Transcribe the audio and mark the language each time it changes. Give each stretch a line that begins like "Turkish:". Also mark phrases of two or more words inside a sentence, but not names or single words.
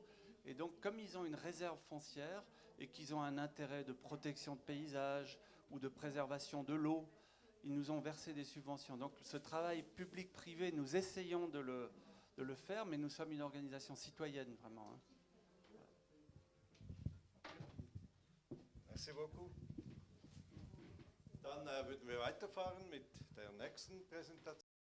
French: Et donc, comme ils ont une réserve foncière et qu'ils ont un intérêt de protection de paysages ou de préservation de l'eau, ils nous ont versé des subventions. Donc, ce travail public-privé, nous essayons de le faire, mais nous sommes une organisation citoyenne, vraiment. Hein. Merci beaucoup.
German: Dann würden wir weiterfahren mit der nächsten Präsentation.